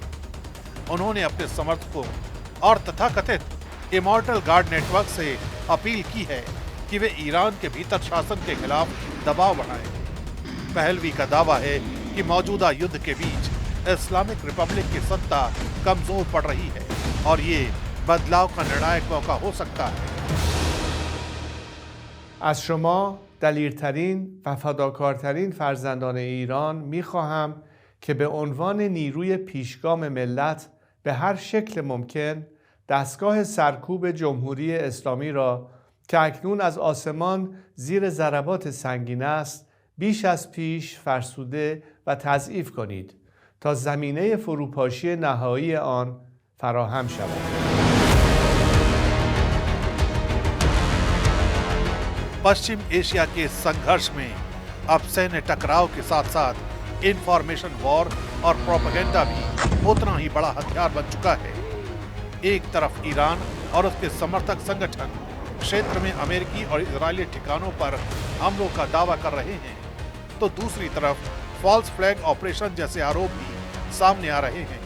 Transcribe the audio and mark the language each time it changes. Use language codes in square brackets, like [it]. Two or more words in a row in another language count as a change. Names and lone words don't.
[hi] उन्होंने अपने समर्थकों और तथाकथित [en] immortal guard [hi] नेटवर्क से अपील की है कि वे ईरान के भीतर शासन के खिलाफ दबाव बढ़ाएं। पहलवी का दावा है कि मौजूदा युद्ध के बीच इस्लामिक रिपब्लिक की सत्ता कमजोर पड़ रही है और ये बदलाव का निर्णायक मौका हो सकता है। [fa] از شما دلیرترین و فداکارترین فرزندان ایران می‌خواهم که به عنوان نیروی پیشگام ملت به هر شکل ممکن دستگاه سرکوب جمهوری اسلامی را که اکنون از آسمان زیر ضربات سنگین است بیش از پیش فرسوده و تضعیف کنید تا زمینه فروپاشی نهایی آن فراهم شود. [hi] पश्चिम एशिया के संघर्ष में अब सैन्य टकराव के साथ साथ [en] information war [hi] और प्रोपेगेंडा भी उतना ही बड़ा हथियार बन चुका है। एक तरफ ईरान और उसके समर्थक संगठन क्षेत्र में अमेरिकी और इजरायली ठिकानों पर हमलों का दावा कर रहे हैं, तो दूसरी तरफ [en] false flag operation [hi] जैसे आरोप भी सामने आ रहे हैं।